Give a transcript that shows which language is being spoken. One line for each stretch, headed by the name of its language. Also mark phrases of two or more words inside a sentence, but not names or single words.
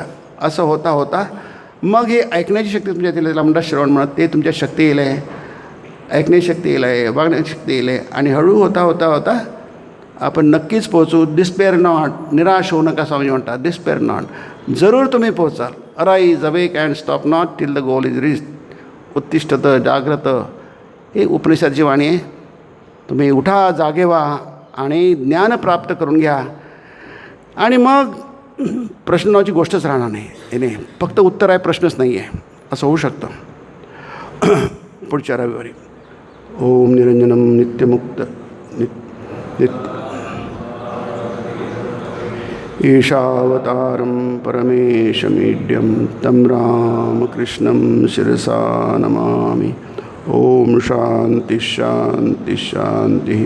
Marathi: असं होता होता मग हे ऐकण्याची शक्ती तुमच्या येईल, त्याला म्हणतात श्रवण म्हणत, ते तुमच्या शक्ती येईल आहे, ऐकण्याची शक्ती येईल आहे, वागण्याची शक्ती येईल आहे. आणि हळू होता होता होता आपण नक्कीच पोहोचू.
English: despair not,
Marathi: निराश होऊ नका स्वामी म्हणतात.
English: despair not,
Marathi: जरूर तुम्ही पोहोचाल.
English: अराईज, awake and stop not till the goal is reach.
Sanskrit: उत्तिष्ठत जाग्रत,
Marathi: हे उपनिषदची वाणी आहे. तुम्ही उठा, जागे व्हा आणि ज्ञान प्राप्त करून घ्या. आणि मग प्रश्नाची गोष्टच राहणार नाही. नाही, फक्त उत्तर आहे, प्रश्नच नाही आहे, असं होऊ शकतं. पुढच्या रविवारी.
Sanskrit: ओम निरंजनम नित्यमुक्त ईशावतारं परमेशमीड्यं तं रामकृष्णं शिरसा नमामि. ओम शांति शांति शांति.